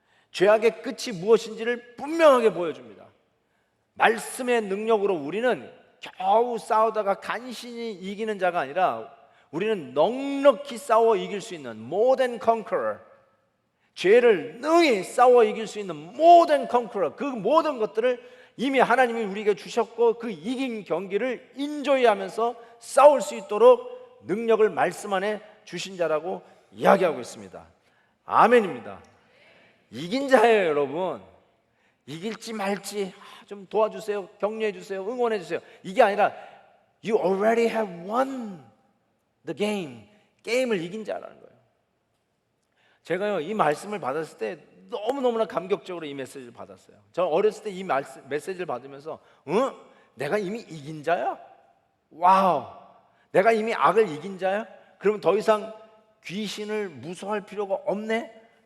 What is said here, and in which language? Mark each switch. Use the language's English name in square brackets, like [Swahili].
[Korean] 죄악의 끝이 무엇인지를 분명하게 보여줍니다. 말씀의 능력으로 우리는 겨우 싸우다가 간신히 이기는 자가 아니라 우리는 넉넉히 싸워 이길 수 있는 [English] more than conqueror, [Korean] 죄를 능히 싸워 이길 수 있는 more than conqueror, 그 모든 것들을 이미 하나님이 우리에게 주셨고 그 이긴 경기를 인조이하면서 싸울 수 있도록 능력을 말씀 안에 주신 자라고 이야기하고 있습니다. 아멘입니다. 이긴 자예요, 여러분. 이길지 말지 좀 도와주세요, 격려해 주세요, 응원해 주세요. 이게 아니라 [English] You already have won the game. [Korean] 게임을 이긴 자라는 거예요. 제가요 이 말씀을 받았을 때 너무너무나 감격적으로 이 메시지를 받았어요. 저 어렸을 때 이 메시지를 받으면서 내가 이미 이긴 자야? 와우, 내가 이미 악을 이긴 자야? 그러면 더 이상 귀신을 무서워할 필요가 없네?